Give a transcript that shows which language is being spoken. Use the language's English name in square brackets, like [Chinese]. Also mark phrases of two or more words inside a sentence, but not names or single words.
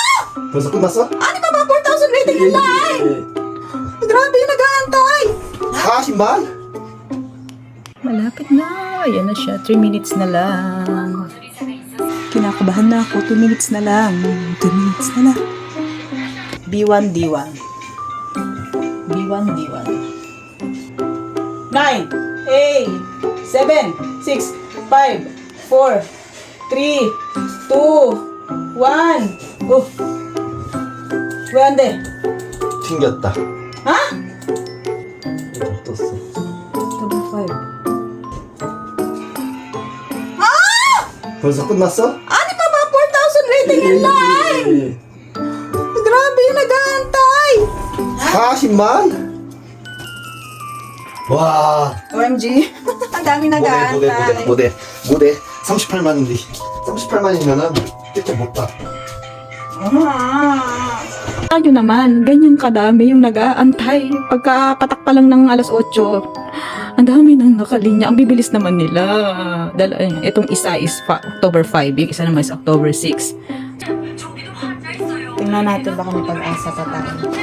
[Korean] 벌써 끝났어? [Filipino] Ano pa ba? 4,000 [English] waiting in line! [Filipino] Grabe yung nag-aantay! [Korean] 40만? [Filipino] Malapit na. Ayan na siya. 3 minutes na lang. Kinakabahan na ako. 2 minutes na lang. 2 minutes na lang. B1, D1. B1, D1. 9, 8, 7, 6, 5, 4, 3, 2, 1. Oh. [Korean] 왜 안 돼? 튕겼다. 하? 떴어. [English] Double 5. [Korean] 벌써 끝났어? [Filipino] Ano pa ba? 4,000 [English] waiting in line! [Filipino] Grabe yung nag-aantay! [Korean] 40만? 와. [English] OMG. [Filipino] Ang dami nag-aantay. [Korean] 모델 38만인데 38만이면은 진짜 못 봐. [Filipino] Tayo naman, ganyan kadami yung nag-aantay. Pagkakatak pa lang ng alas 8, ang dami nang nakalinya. Ang bibilis naman nila. Itong isa is October 5, yung isa naman is October 6. Tingnan natin baka may pag-asa pa tayo.